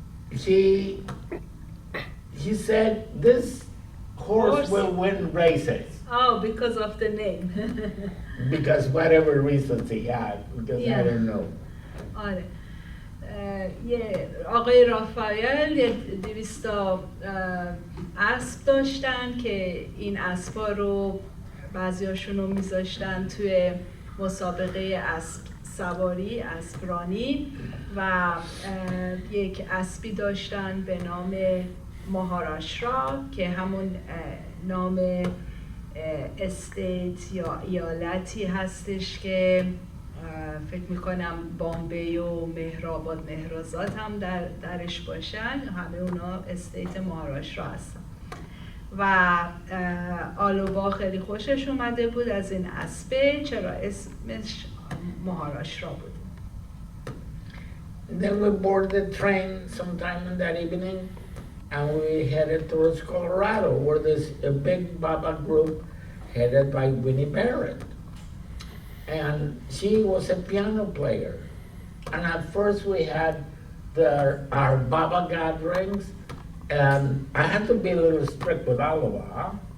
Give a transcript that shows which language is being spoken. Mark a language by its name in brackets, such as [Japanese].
[English] He said this horse will win races. Oh, because of the name. Because whatever reasons he had, because I don't know. [Persian] آره. یه آقای رافائل یه 200 اسب داشتن که این اسبا رو بعضیاشون رو میذاشتن توی مسابقه اسب سواری، اسبرانی و یک اسبی داشتن به نام ماهاراشترا که همون نام استیت یا ایالتی هستش که فکر میکنم بامبی و مهرآباد مهرآزاد هم درش باشن، همه اونا استیت ماهاراشترا هستن و آلوبا خیلی خوشش اومده بود از این اسبه، چرا اسمش ماهاراشترا بود. [English] Then we boarded the train sometime in that evening and we headed towards Colorado where there's a big Baba group headed by Winnie Barrett. And she was a piano player. And at first we had our Baba gatherings, and I had to be a little strict with Oliver.